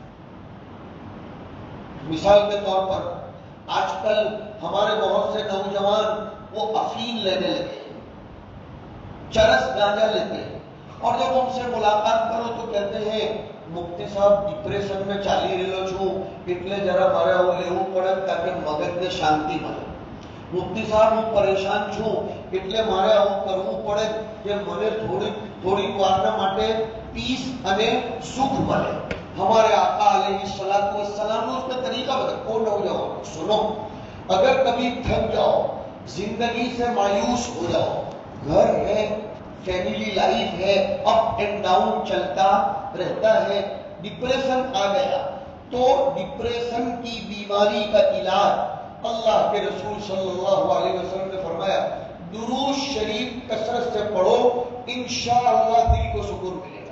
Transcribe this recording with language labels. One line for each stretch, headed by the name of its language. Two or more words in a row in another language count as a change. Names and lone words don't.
Urdu: مثال کے طور پر آج کل ہمارے بہت سے نوجوان وہ افیم لینے لگے، چرس گانجا لیتے ہیں، اور جب ان سے ملاقات کرو تو کہتے ہیں مفتی صاحب ڈپریشن میں
Gujarati: ચાલી રહ્યો છું એટલે જરા મારે આવું લેવું પડે તાકે મગજને શાંતિ મળે। મુફ્તી સાહેબ હું પરેશાન છું એટલે મારે આવું કરવું પડે કે મને થોડી વારના માટે પીસ અને સુખ મળે।
Urdu: ہمارے آقا علیہ الصلوۃ والسلام نے اس کا طریقہ بتایا۔ او نوجوان سنو، اگر کبھی تھک جاؤ، زندگی سے مایوس ہو جاؤ، گھر ہے،
English: family life
Urdu: ہے،
English: up and down
Urdu: چلتا رہتا ہے، ڈپریشن آ گیا، تو ڈپریشن کی بیماری کا علاج اللہ کے رسول صلی اللہ علیہ وسلم نے فرمایا درود شریف کثرت سے پڑھو، انشاءاللہ دل کو سکون ملے گا۔